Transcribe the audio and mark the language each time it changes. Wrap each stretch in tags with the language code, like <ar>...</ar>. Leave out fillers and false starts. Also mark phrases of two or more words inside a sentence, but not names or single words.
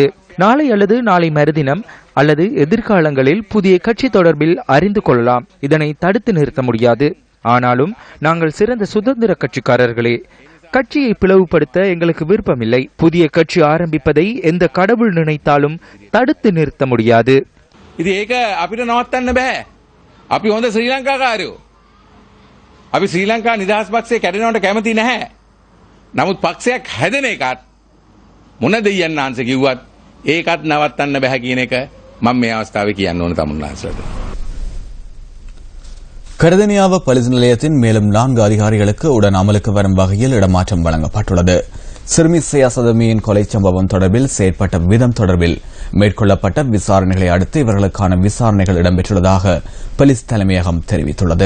<ta>நாளை அல்லது நாளை மறுதினம் அல்லது எதிர்காலங்களில் புதிய கட்சி தொடர்பில் அறிந்து கொள்ளலாம். இதனை தடுத்து நிறுத்த முடியாது. ஆனாலும் நாங்கள் சிறந்த சுதந்திர கட்சிக்காரர்களே. கட்சியை பிளவுபடுத்த எங்களுக்கு விருப்பமில்லை. புதிய கட்சி ஆரம்பிப்பதை எந்த கடவுள் நினைத்தாலும் தடுத்து நிறுத்த முடியாது.</ta> <si>ඉතින් ඒක අපිට නවත්තන්න බෑ. අපි හොඳ ශ්‍රී ලංකාකාරයෝ. අපි ශ්‍රී ලංකා නිදහස් පක්ෂයේ කැඩෙනවට කැමති නැහැ. නමුත් පක්ෂයක් හැදෙන එකත් මොන දෙයියන් ආන්සේ කිව්වත් ඒකත් නවත්තන්න බැහැ කියන එක මම මේ අවස්ථාවේ කියන්න ඕන තමුන්නාන්සලට.</si> <ta>கர்தனியாவ போலீஸ் நிலையத்தின் மேலும் 4 அதிகாரிகளுக்கு உடன் அமலுக்கு வரும் வகையில் இடமாற்றம் வழங்கப்பட்டுள்ளது. சிறுமி சியா சதமியின் கொலை சம்பவம் தொடர்பில் செயற்பட்ட விதம் தொடர்பில் மேற்கொள்ளப்பட்ட விசாரணைகளை அடுத்து இவர்களுக்கான விசாரணைகள் இடம்பெற்றுள்ளதாக போலீஸ் தலைமையகம் தெரிவித்துள்ளது.</ta>